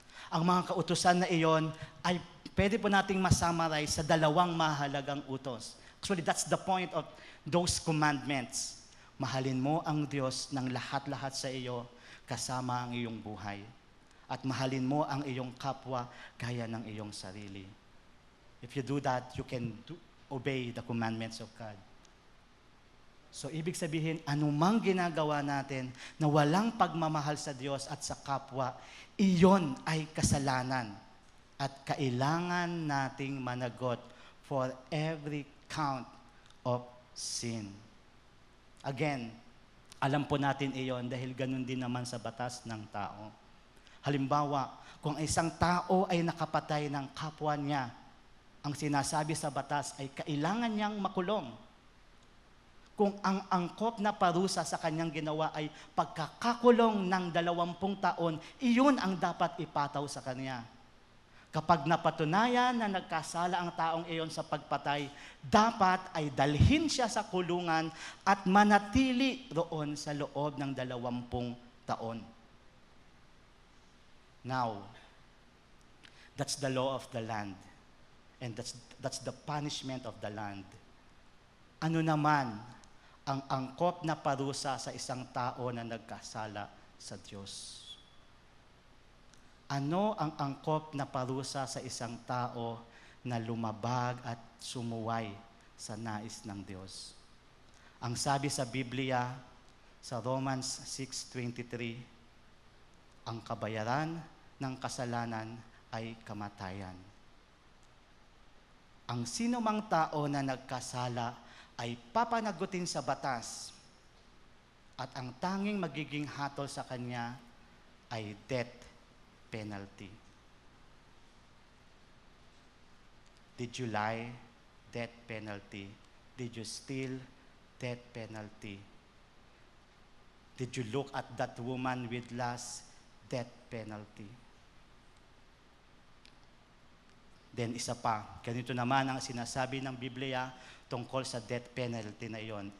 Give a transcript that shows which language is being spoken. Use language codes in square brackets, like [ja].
[tl] Ang mga kautusan na iyon ay pwede po nating masummarize sa dalawang mahalagang utos. [en] Actually, that's the point of those commandments. [tl] Mahalin mo ang Diyos ng lahat-lahat sa iyo kasama ang iyong buhay. At mahalin mo ang iyong kapwa gaya ng iyong sarili. [en] If you do that, you can obey the commandments of God. [tl] So, ibig sabihin, anumang ginagawa natin na walang pagmamahal sa Diyos at sa kapwa, iyon ay kasalanan. At kailangan nating managot [en] for every count of sin. [tl] Again, alam po natin iyon dahil ganun din naman sa batas ng tao. Halimbawa, kung isang tao ay nakapatay ng kapwa niya, ang sinasabi sa batas ay kailangan niyang makulong. Kung ang angkop na parusa sa kanyang ginawa ay pagkakakulong ng 20 taon, iyon ang dapat ipataw sa kanya. Kapag napatunayan na nagkasala ang taong iyon sa pagpatay, dapat ay dalhin siya sa kulungan at manatili roon sa loob ng 20 taon. [en] Now, that's the law of the land. And that's the punishment of the land. [tl] Ano naman ang angkop na parusa sa isang tao na nagkasala sa Diyos? Ano ang angkop na parusa sa isang tao na lumabag at sumuway sa nais ng Diyos? Ang sabi sa Biblia, sa Romans 6:23, ang kabayaran ng kasalanan ay kamatayan. Ang sinumang tao na nagkasala ay papanagutin sa batas at ang tanging magiging hatol sa kanya ay death penalty. [en] Did you lie? Death penalty. Did you steal? Death penalty. Did you look at that woman with lust? Death penalty. [tl] Then isa pa, ganito naman ang sinasabi ng Biblia tungkol sa death penalty na iyon.